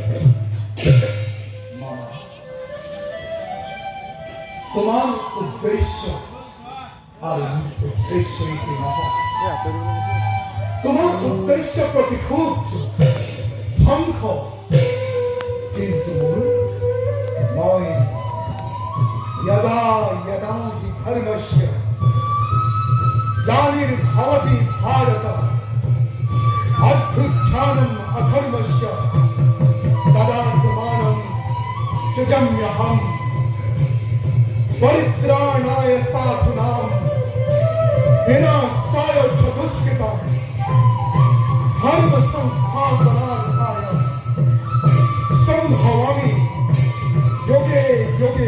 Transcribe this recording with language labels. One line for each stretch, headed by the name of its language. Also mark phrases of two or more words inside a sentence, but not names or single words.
Assamese: তোমাৰ উদ্দেশ্য আৰু উদ্দেশ্য এটি নহয়। তোমাৰ উদ্দেশ্য প্ৰতিশোধ ধ্বংস, কিন্তু মই
Sanskrit: यदा यदा हि धर्मस्य ग्लानिर्भवति भारत अभ्युत्थानम् अधर्मस्य तदात्मानं सृजाम्यहम् परित्राणाय साधूनां विनाशाय च दुष्कृतां धर्म संस्थापनार्थाय सम्भवामि युगे युगे।